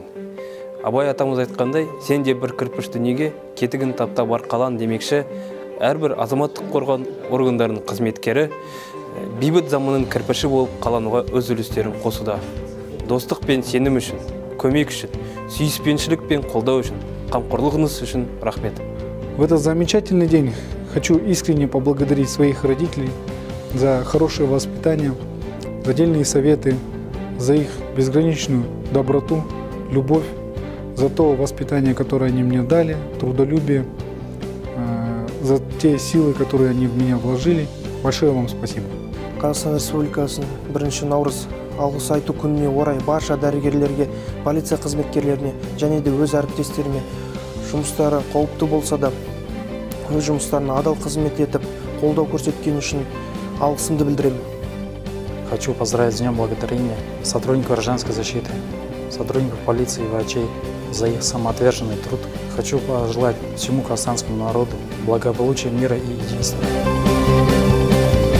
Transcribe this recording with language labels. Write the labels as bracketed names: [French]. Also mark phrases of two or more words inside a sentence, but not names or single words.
[Kazakh] Абай атамыз айтқандай, сен де бір кірпіш дүниеге кетігін тапта бар қалан демекші, әрбір азаматтық қорған органдарының қызметкері бейбіт заманның кірпіші болып қалануға өз үлестерін қосуда. Достық пен сенім үшін, көмек үшін, сүйіспеншілік пен қолдау үшін, қамқорлығыңыз үшін рахмет. [Russian] В этот замечательный день хочу искренне поблагодарить своих родителей за хорошее воспитание, за дельные советы, за их безграничную доброту, любовь, за то воспитание, которое они мне дали, трудолюбие, за те силы, которые они в меня вложили. Большое вам спасибо. [Kazakh] Қазақстан Республикасының 1 наурыз алғыс айту күніне орай барша дәрігерлерге, полиция қызметкерлеріне және де өз әріптестеріме жұмыстары қауіпті болса да өз жұмыстарына адал қызмет етіп, қолдау көрсеткен үшін алғысымды білдіремін. [Russian] Хочу поздравить с Днем Благодарения сотрудников гражданской защиты, сотрудников полиции и врачей за их самоотверженный труд. Хочу пожелать всему казахстанскому народу благополучия, мира и единства.